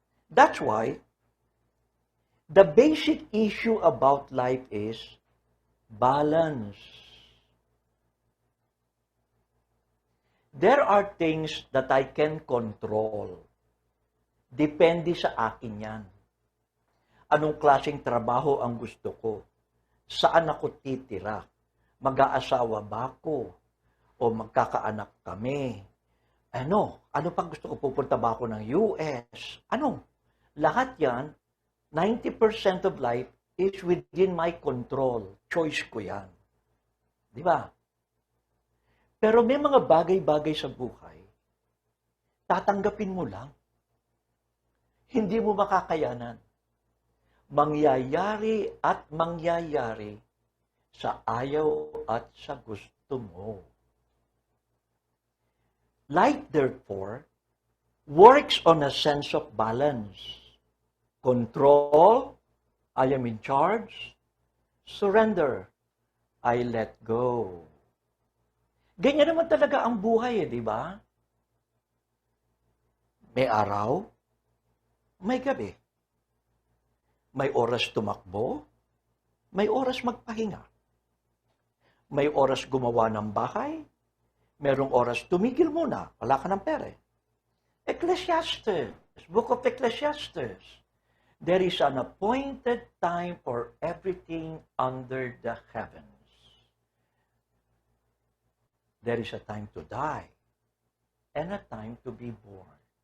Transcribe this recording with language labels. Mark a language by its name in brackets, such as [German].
[English] That's why the basic issue about life is balance. There are things that I can control. [Filipino] Depende sa akin yan. Anong klaseng trabaho ang gusto ko? Saan ako titira? Mag-aasawa ba ako? O magkakaanak kami? Ano pang gusto ko? Pupunta ba ako ng US? Lahat yan, [English] 90% of life is within my control. [Filipino] Choice ko yan. Di ba? Pero may mga bagay-bagay sa buhay, tatanggapin mo lang. Hindi mo makakayanan. Mangyayari at mangyayari sa ayaw at sa gusto mo. [English] Life, therefore, works on a sense of balance. Control, I am in charge. Surrender, I let go. [Filipino] Ganyan naman talaga ang buhay, di ba? May araw, may gabi. May oras tumakbo, may oras magpahinga. May oras gumawa ng bahay, merong oras tumigil muna, wala ka ng pera. [English] Ecclesiastes, Book of Ecclesiastes. There is an appointed time for everything under the heavens. There is a time to die and a time to be born.